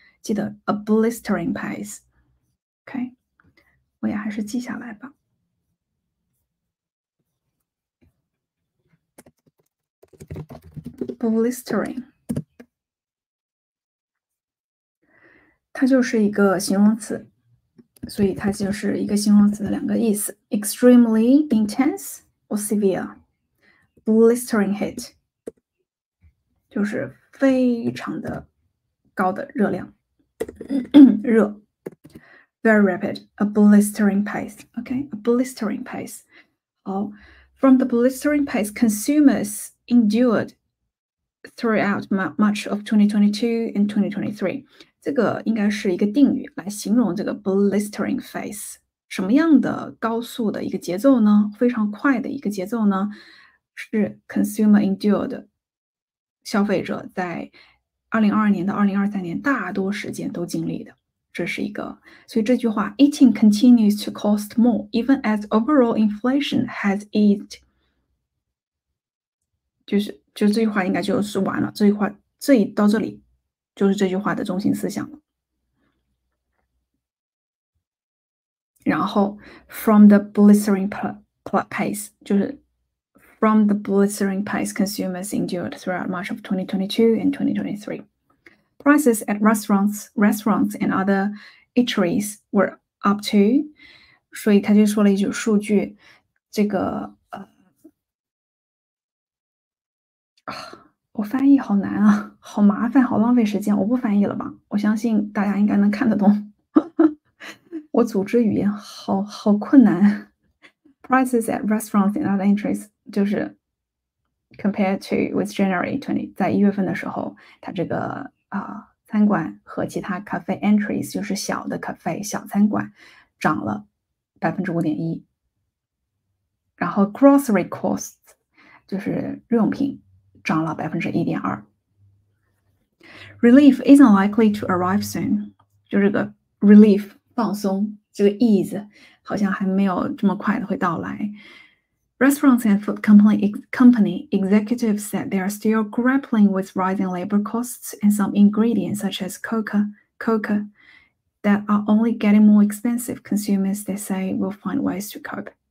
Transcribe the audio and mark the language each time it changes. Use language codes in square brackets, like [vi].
[zh] 记得 a blistering pace. OK， 我也还是记下来吧。 Blistering， 它就是一个形容词，所以它就是一个形容词的两个意思 ： [en] extremely intense or severe。 [zh] Blistering heat 就是非常的高的热量，热。 [en] Very rapid, a blistering pace. Okay, a blistering pace. 好 ，From the blistering pace consumers endured throughout much of 2022 and 2023. [zh] 这个应该是一个定语来形容这个 blistering pace。什么样的高速的一个节奏呢？非常快的一个节奏呢？是 consumer endured， 消费者在2022年到2023年大多时间都经历的。这是一个，所以这句话 [en] eating continues to cost more, even as overall inflation has eased。 [zh] 就这句话应该就是完了，这句话到这里就是这句话的中心思想了。然后 [en] from the blistering pace 就是 from the blistering pace consumers endured throughout much of 2022 and 2023. Prices at restaurants and other eateries were up to， [zh] 所以他就说了一组数据，这个我翻译好难啊，好麻烦，好浪费时间，我不翻译了吧？我相信大家应该能看得懂。我组织语言好困难。 [en] Prices at restaurants and other eateries [zh] 就是 [en] compared to with January 20， [zh] 在1月份的时候，它这个餐馆和其他 cafe entries 就是小的 cafe 小餐馆涨了 5.1%， 然后 grocery costs 就是日用品涨了 1.2%。 [en] Relief isn't likely to arrive soon， [zh] 就这个 relief 放松，这个 ease 好像还没有这么快的会到来。 [en] Restaurants and food company executives said they are still grappling with rising labor costs and some ingredients such as cocoa that are only getting more expensive. Consumers, they say, will find ways to cope.